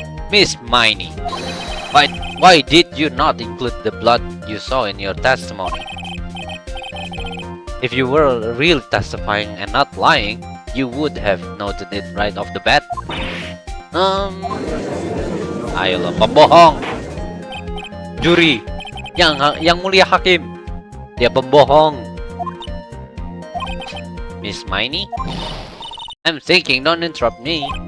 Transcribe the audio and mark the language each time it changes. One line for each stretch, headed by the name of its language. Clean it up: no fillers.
English: Miss Miney, why did you not include the blood you saw in your testimony? If you were really testifying and not lying, you would have noted it right off the bat.
Indonesian: Ayolah, pembohong. Juri, yang mulia hakim, dia pembohong.
English: Miss Miney, I'm thinking, don't interrupt me.